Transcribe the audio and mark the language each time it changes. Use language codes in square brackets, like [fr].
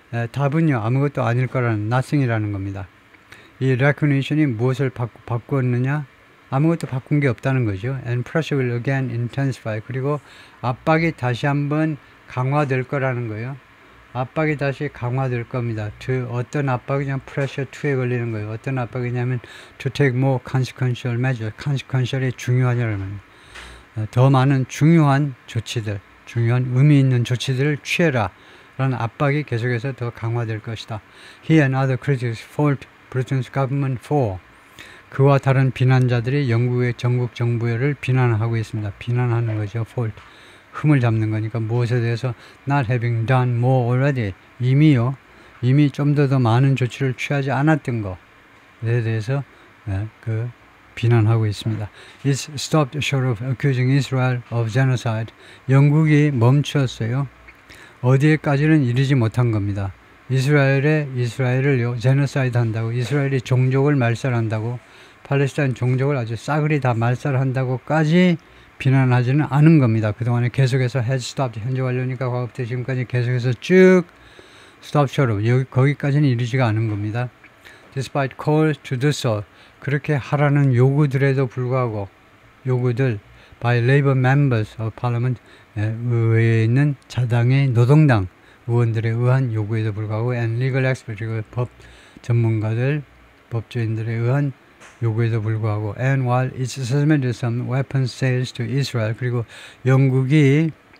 [ko] 답은요 아무것도 아닐 거라는 nothing이라는 겁니다. 이 recognition이 무엇을 바꾸었느냐? 아무것도 바꾼 게 없다는 거죠. [en] And pressure will again intensify. [ko] 그리고 압박이 다시 한번 강화될 거라는 거예요. 압박이 다시 강화될 겁니다. 어떤 압박이냐면 pressure 2에 걸리는 거예요. 어떤 압박이냐면 [en] to take more consequential measures. [ko] consequential이 중요하냐는 겁니다. 더 많은 중요한 조치들, 중요한 의미 있는 조치들을 취해라 라는 압박이 계속해서 더 강화될 것이다. [en] He and other critics fault Britain's government for [ko] 그와 다른 비난자들이 영국의 전국 정부를 비난하고 있습니다. 비난하는 거죠. fault. 흠을 잡는 거니까 무엇에 대해서 [en] not having done more already [ko] 이미 좀 더 많은 조치를 취하지 않았던 것에 대해서 비난하고 있습니다. [en] It's stopped short of accusing Israel of genocide. [ko] 영국이 멈추었어요. 어디에까지는 이르지 못한 겁니다. 이스라엘을요 제노사이드 한다고, 이스라엘이 종족을 말살한다고, 팔레스타인 종족을 아주 싸그리 다 말살한다고까지 비난하지는 않은 겁니다. 그동안에 계속해서 [en] has stopped, [ko] 현재 완료니까 과거부터 지금까지 계속해서 쭉 [en] stop short of, [ko] 거기까지는 이르지가 않은 겁니다. [en] Despite calls to do so, [ko] 그렇게 하라는 요구들에도 불구하고, 요구들 [en] by Labour members of Parliament, [ko] 의회에 있는 자당의 노동당 의원들에 의한 요구에도 불구하고 [en] and legal experts, [ko] 그리고 법 전문가들, 법조인들에 의한 요구에도 불구하고 [en] and while it's suspended some weapons sales to Israel, [ko] 그리고 영국이요